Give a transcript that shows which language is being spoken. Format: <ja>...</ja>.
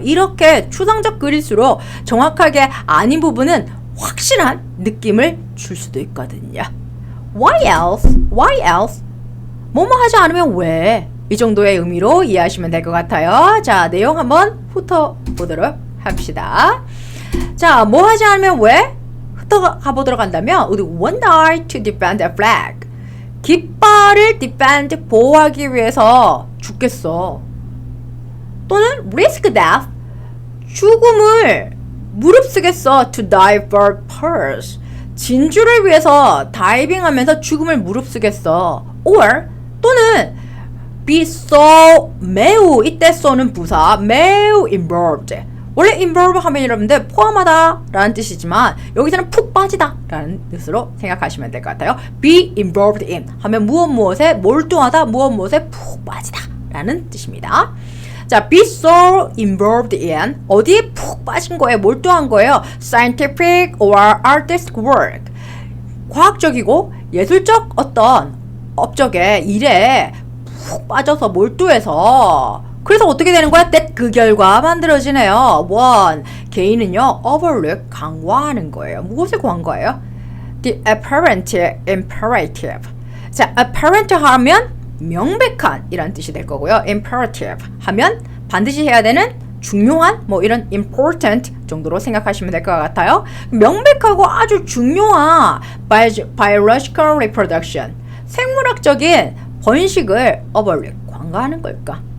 <ko>이렇게 추상적 글일수록 정확하게 아닌 부분은 확실한 느낌을 줄 수도 있거든요.</ko> <en>Why else? Why else?</en> <ko>뭐뭐 하지 않으면 왜? 이 정도의 의미로 이해하시면 될 것 같아요. 자, 내용 한번 훑어보도록 합시다. 자, 뭐 하지 않으면 왜? 훑어가보도록 한다면</ko> <en>would one die to defend a flag.</en> <ko>깃발을 defend, 보호하기 위해서 죽겠어. 또는</ko> <en>risk death.</en> <ko>죽음을 무릅쓰겠어.</ko> <en>to die for purse.</en> <ko>진주를 위해서 다이빙하면서 죽음을 무릅쓰겠어. or 또는 be so, 매우, 이때 so는 부사, 매우 involved. 원래 involve 하면 여러분들 포함하다 라는 뜻이지만 여기서는 푹 빠지다 라는 뜻으로 생각하시면 될 것 같아요.</ko> <en>be involved in</en> <ko>하면 무엇에 몰두하다, 무엇에 푹 빠지다 라는 뜻입니다. 자,</ko> <en>be so involved in,</en> <ko>어디에 푹 빠진 거예요? 몰두한 거예요.</ko> <en>scientific or artistic work.</en> <ko>과학적이고 예술적 어떤 업적에, 일에 푹 빠져서 몰두해서 그래서 어떻게 되는 거야? that 그 결과 만들어지네요. one, 개인은요 overlook, 간과하는 거예요. 무엇을 간과해요?</ko> <en>the apparent imperative.</en> <ko>자, apparent 하면 명백한 이란 뜻이 될 거고요. imperative 하면 반드시 해야 되는 중요한 이런 important 정도로 생각하시면 될 것 같아요. 명백하고 아주 중요한</ko> <en>biological reproduction,</en> <ko>생물학적인 번식을 overlook, 관과하는 걸까?</ko>